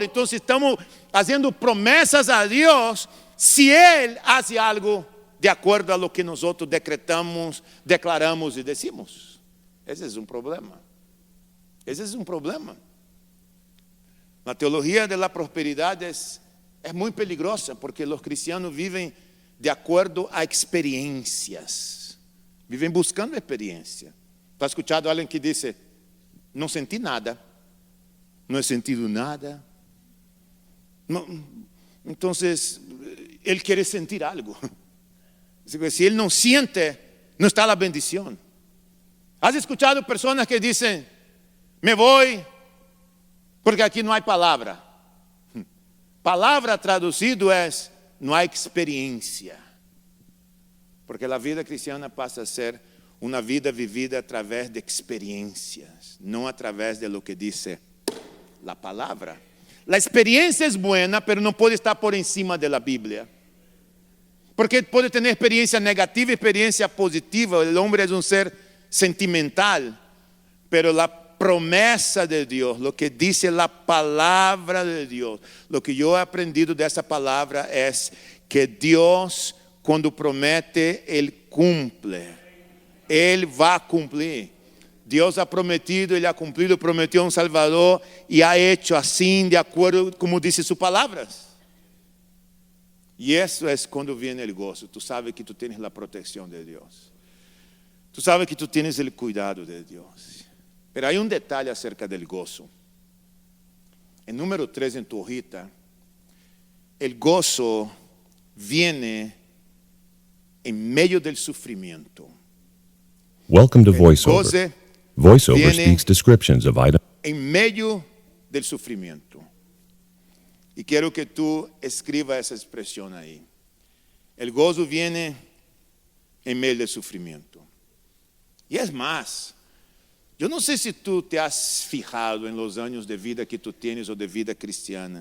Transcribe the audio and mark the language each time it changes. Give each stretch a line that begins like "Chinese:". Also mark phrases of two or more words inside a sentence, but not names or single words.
Spanish: Entonces estamos haciendo promesas a Dios si Él hace algo de acuerdo a lo que nosotros decretamos, declaramos y decimos. Ese es un problema. Ese es un problema. La teología de la prosperidad es muy peligrosa porque los cristianos viven de acuerdo a experiencias.
Portuguese: Vivem buscando experiência.
Spanish: ¿Tú has escuchado a alguien que dice, no sentí nada, no he sentido nada? No, entonces, él quiere sentir algo. Si él no siente, no está la bendición. ¿Has escuchado personas que dicen, me voy porque aquí no hay palabra? Palabra traducido es, no hay experiencia.
Portuguese: Porque a vida cristiana passa a ser uma vida vivida através de experiências, não através de
Spanish: lo que dice
Portuguese: a palavra. A experiência é boa, mas não pode estar
Spanish: por encima
Portuguese: da Bíblia. Porque pode ter experiência negativa e experiência positiva. O homem é um ser sentimental, pero a promessa de Deus,
Spanish: lo que dice
Portuguese: a palavra de Deus,
Spanish: lo que
Portuguese: eu
Spanish: he aprendido
Portuguese: dessa palavra é que Deus, quando promete, Ele cumple. Ele vai cumprir. Deus
Spanish: ha prometido,
Portuguese: Ele ha cumprido, prometeu um Salvador e
Spanish: ha hecho
Portuguese: assim, de acordo como
Spanish: dice sus
Portuguese: palavras. E isso é quando vem o gozo. Tu sabes que tu tens a proteção de Deus. Tu sabes que tu tens o cuidado de Deus.
Spanish: Pero
Portuguese: há detalhe
Spanish: acerca del gozo. En número 3 en tu hojita, el gozo viene en medio del sufrimiento.
English: Welcome to VoiceOver. VoiceOver speaks descriptions of items.
Spanish: En medio del sufrimiento. Y quiero que tú escribas esa expresión ahí. El gozo viene en medio del sufrimiento. Y es más, yo no sé si tú te has fijado en los años de vida que tú tienes o de vida cristiana.